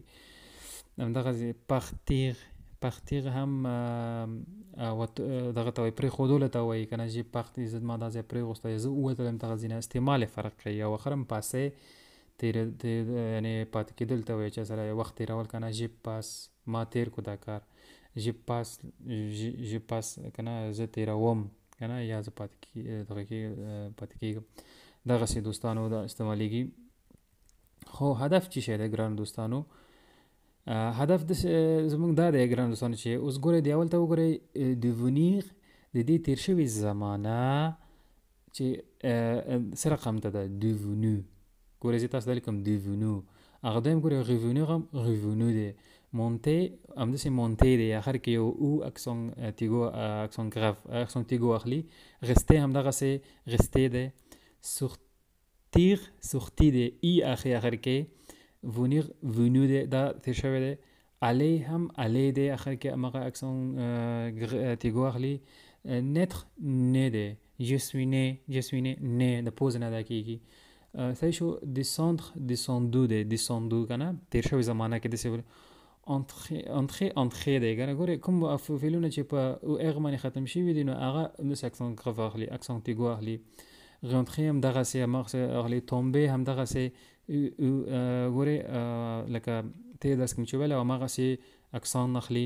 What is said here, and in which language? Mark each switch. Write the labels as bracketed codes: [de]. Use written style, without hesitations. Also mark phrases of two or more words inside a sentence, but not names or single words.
[ps] همدغسې partir هم دغه ته وایي پرېښودلو ته وایي که نه، چې partir زه ما دا ځای پرېغوستی، زه ووتلم دغه ځای نه، استعمال یې فرق کوي. او آخر هم passer یعنې پاتې کېدل ته وایي، چې سره وخت تېرول که نه. [fr] je passe [ps] ما تېر کو دا کار، [fr] je passe [ps] که نه زه تېروم که نه، یا زه پاتې کېږم. دغسې دوستانو دا استعمالیږي. خو هدف چی شی دی ګران دوستانو؟ هدف زمونږ دا دی ګران دوستانو چې اوس ګورئ د اول ته وګورئ devenir د دې تېر شوې زمانه چې څه رقم ته ده devenu. ګورئ زه تاسو دا لیکم devenu. هغه دویم ګورئ revenir هم revenu دی. monter همداسې monter دی، آخر کې یو او [fr] accent aigu [ps] اخلي. rester همدغسې rester دی. sortir دی ای آخر کې. [fr] venir venu [ps] دی، دا تیر شوی دی. aller هم aller دی، آخر کې همغه [fr] accent aigu [ps] اخلي. [fr] naître né [ps] دی. [fr] je suis né [ps] نه د پوز نه ادا کېږي. صحیح شو. descendre دی، descendre که نه تیر شوی زمانه کې داسې entrer دی که نه. ګورئ کوم فعلونه چې په اغ باندې ختم شوي دي نو هغه همداسې [fr] accent grave [ps] اخلي، [fr] accent aigu [ps] اخلي. rentrer هم دغسې همغسې اخلي. tomber هم دغسې ګورئ لکه ته داسې کوم چې ویل او همغسې اکسان اخلي.